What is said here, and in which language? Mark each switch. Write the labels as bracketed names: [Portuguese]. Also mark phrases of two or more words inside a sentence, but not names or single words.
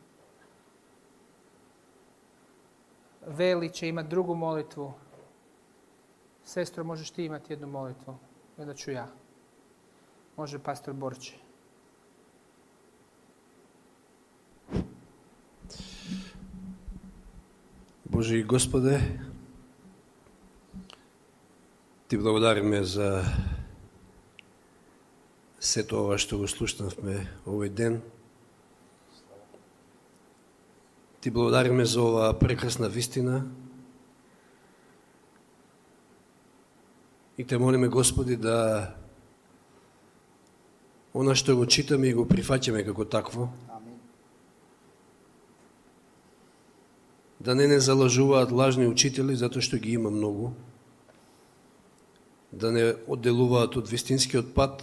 [Serbian] Veli će imati drugu molitvu. Sestro, možeš ti imati jednu molitvu? Onda ću ja. Može pastor Borče. Bože i Gospode, [Macedonian] Ти благодариме за сето ова што го слушнавме овој ден. Ти благодариме за оваа прекрасна вистина. И те молиме, Господи, да она што го читаме и го прифаќаме како такво, да не залажуваат лажни учители, затоа што ги има многу, да не одделуваат од вистинскиот пат.